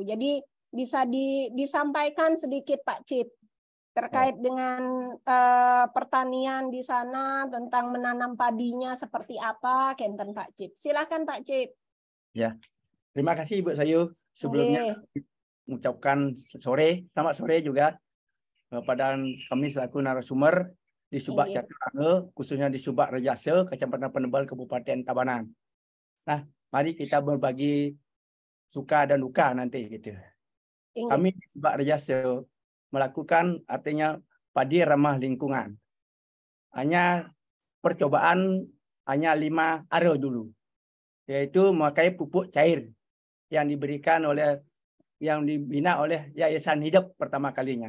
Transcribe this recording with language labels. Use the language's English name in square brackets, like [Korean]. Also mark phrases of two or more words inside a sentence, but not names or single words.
[Indonesian] Jadi bisa disampaikan sedikit Pak Cip terkait dengan pertanian di sana, tentang menanam padinya seperti apa, kenten Pak Cip. Silakan Pak Cip. Ya, terima kasih Ibu Sayu. Sebelumnya mengucapkan selamat sore juga kepada kami selaku narasumber di Subak Caturangga, khususnya di Subak Rejasa, Kecamatan Penebal, Kabupaten Tabanan. Nah, mari kita berbagi suka dan duka nanti gitu. Kami di Subak Rejasa melakukan artinya padi ramah lingkungan. Hanya percobaan hanya 5 area dulu, yaitu memakai pupuk cair yang dibina oleh Yayasan Hidup pertama kalinya.